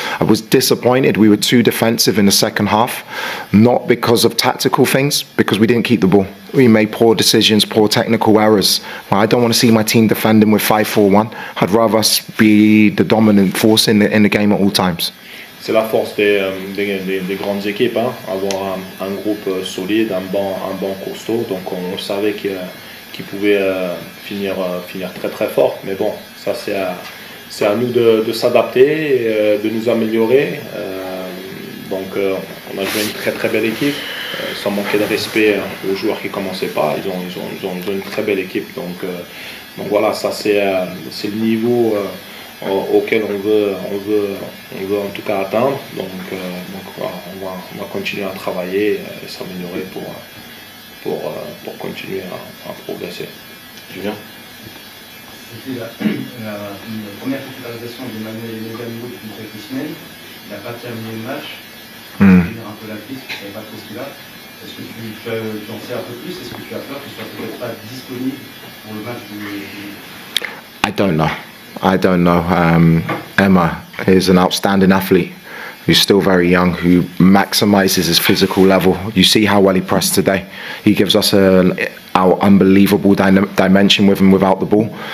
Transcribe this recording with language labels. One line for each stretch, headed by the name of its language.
English: I was disappointed we were too defensive in the second half, not because of tactical things, because we didn't keep the ball. We made poor decisions, poor technical errors. I don't want to see my team defending with 5-4-1. I'd rather us be the dominant force in the game at all times.
French: C'est la force des grandes équipes, hein, avoir un groupe solide, un banc costaud. Donc on savait qu'il pouvait finir très très fort. Mais bon, ça c'est à nous de s'adapter, de nous améliorer. Donc on a joué une très très belle équipe, sans manquer de respect aux joueurs qui ne commençaient pas. Ils ont une très belle équipe. Donc voilà, ça c'est le niveau auquel on veut en tout cas atteindre. Donc voilà, on va continuer à travailler et s'améliorer pour continuer à progresser. Julien? C'était la première titularisation d'Emmanuel Gamero depuis quelques semaines. Il n'a pas terminé le match. Il a un peu la crise, il ne savait pas trop ce qu'il a. Est-ce que tu en sais un peu plus? Est-ce que tu as peur qu'il ne soit peut-être pas disponible pour le match
English: I don't know. Emma is an outstanding athlete who's still very young, who maximizes his physical level. You see how well he pressed today. He gives us our unbelievable dimension with him without the ball.